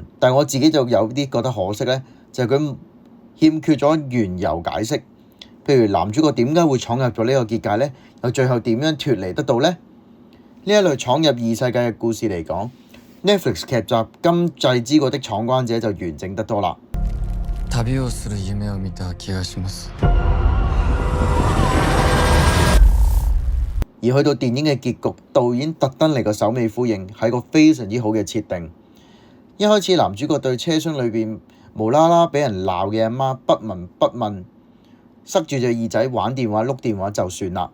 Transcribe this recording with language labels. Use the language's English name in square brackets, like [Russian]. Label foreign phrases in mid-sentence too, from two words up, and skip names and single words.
[Cantonese] 但係我自己就有啲覺得可惜咧，就係佢欠缺咗緣由解釋。譬如男主角點解會闖入咗呢個結界呢？又最後點樣脫離得到呢？呢一類闖入異世界嘅故事嚟講， Netflix 劇集《今際之國的闖關者》就完整得多啦。 [Japanese] 旅をする夢を見た気がします。 [Cantonese] 而去到電影嘅結局，導演特登嚟個首尾呼應，係個非常之好嘅設定。一開始男主角對車廂裏邊無啦啦俾人鬧嘅阿媽不聞不問，塞住隻耳仔玩電話碌電話就算啦。